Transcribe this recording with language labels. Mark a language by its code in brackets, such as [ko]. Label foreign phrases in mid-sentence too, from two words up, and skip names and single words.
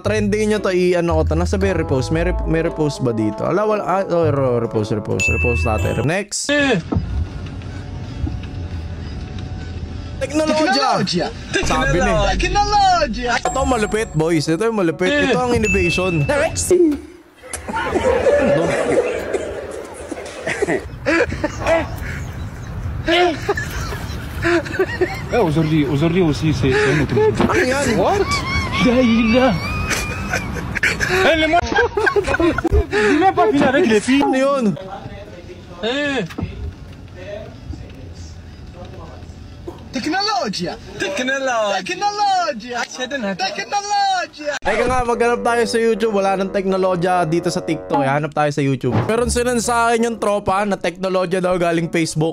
[tl] Trending nyo to, i-ano ko to. Nasa may repost. May repost ba dito? Repost natin. Next. Teknologya. Sabi na eh. Technology! Ito malupit, boys. Ito yung malupit. Ito ang innovation. [fr] Aujourd'hui aussi, c'est un autre jour. [tl] Ano yan? What? [fr] Daïla. Elle est morte. Il n'a pas fini avec les filles. [tl] Ano yun? Technology! Technology. [en] Technology! Technology! [tl] Teka nga, maghanap tayo sa YouTube. Wala nang teknologya dito sa TikTok. Hanap tayo sa YouTube. Meron sinan sa akin yung tropa na teknologya daw galing Facebook.